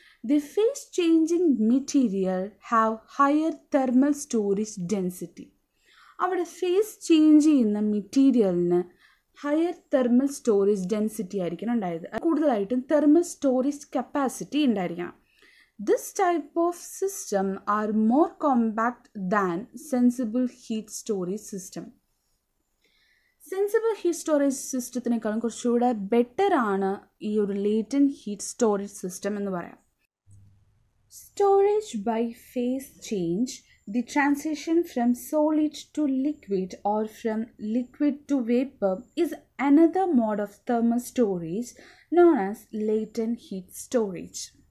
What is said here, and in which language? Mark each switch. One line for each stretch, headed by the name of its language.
English: The phase changing material have higher thermal storage density.
Malayalam: അവിടെ phase change ചെയ്യുന്ന മെറ്റീരിയലിന് higher thermal storage density ആയിരിക്കണം ഉണ്ടായത്, കൂടുതലായിട്ടും തെർമൽ സ്റ്റോറേജ് കപ്പാസിറ്റി ഉണ്ടായിരിക്കണം.
English: This type of system are more compact than sensible heat storage system.
Malayalam: Sensible heat storage സിസ്റ്റത്തിനേക്കാളും കുറച്ചുകൂടെ better ആണ് ഈ ഒരു ലേറ്റൻറ്റ് ഹീറ്റ് സ്റ്റോറേജ് സിസ്റ്റം എന്ന് പറയാം.
English: Storage by phase change, the transition from solid to liquid or from liquid to vapor is another mode of thermal storage known as latent heat storage.